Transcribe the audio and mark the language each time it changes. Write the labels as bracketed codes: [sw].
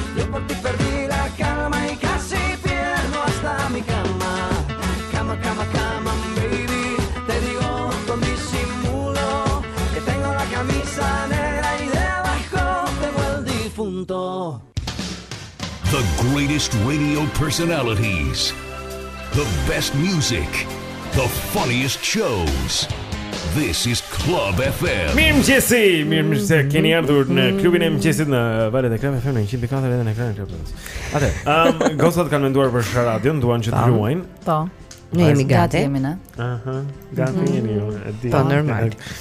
[es] Yo por ti perdí la calma y casi pierdo hasta mi cama. Cama, cama, cama, baby, te digo con disimulo que tengo la camisa negra y debajo tengo el difunto. [en] The greatest radio personalities, the best music, the funniest shows. This is Club FM. [sq] Mirëmëngjesi, mirëmëngjesi. Keni ardhur në klubin e mëngjesit në valët e Club FM në 104 edhe në ekranin e Club TV. Atë, gocat kanë menduar për Shara Radion, duan që të luajnë. Po. Ne jemi gati, jemi ne. Aha, gati jemi. Po normal.